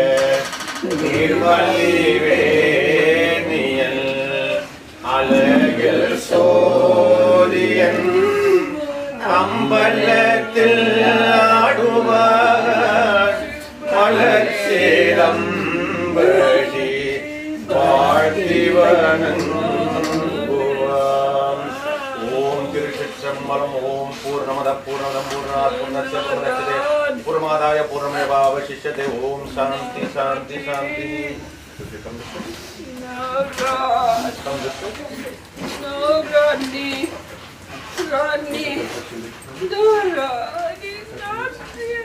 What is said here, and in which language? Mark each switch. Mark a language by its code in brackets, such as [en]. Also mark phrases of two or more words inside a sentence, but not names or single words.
[ta] நீர்வழிவேணியல் அழகில் சோதியன் அம்பலத்தில் ஆடுவார் மலர் சேரம்படி வாழ்த்தி வணங்குவாம். ஓம் திருச்சிற்றம்பலம். [sa] ॐ पूर्णमदः पूर्णमिदं पूर्णात् पूर्णस्य पूर्णमुदच्यते पूर्णमादाय पूर्णमेवावशिष्यते. ॐ शान्तिः शान्तिः शान्तिः. [en] No, God. No, Rodney. Rodney. No, Rodney. Not here.